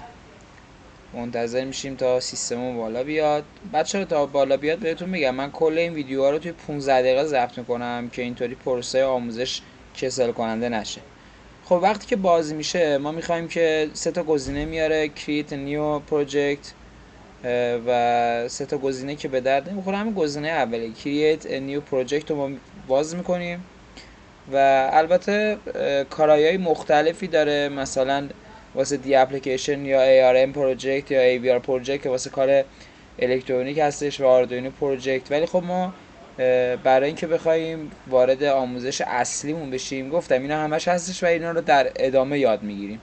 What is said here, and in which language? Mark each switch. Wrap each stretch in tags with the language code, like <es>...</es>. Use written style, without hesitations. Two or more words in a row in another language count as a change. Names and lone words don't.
<fa>منتظر میشیم تا سیستممون بالا بیاد. بچه‌ها تا بالا بیاد بهتون میگم من کل این ویدیوها رو توی 15 دقیقه ضبط میکنم که اینطوری پروسه آموزش کسل کننده نشه. خب وقتی که باز میشه ما میخوایم که سه تا گزینه میاره</fa> <en>create a new project</en> <fa>و سه تا گزینه که به درد نمیخوره. همین گزینه اولی</fa> <en>create a new project</en> <fa>رو ما باز میکنیم و البته کارایی مختلفی داره، مثلا واسه دی اپلیکیشن یا ARM پروژکت یا AVR پروژکت که واسه کار الکترونیک هستش و آردوینو پروژکت. ولی خب ما برای اینکه بخوایم وارد آموزش اصلیمون بشیم گفتم اینا همش هستش و اینا رو در ادامه یاد میگیریم.</fa>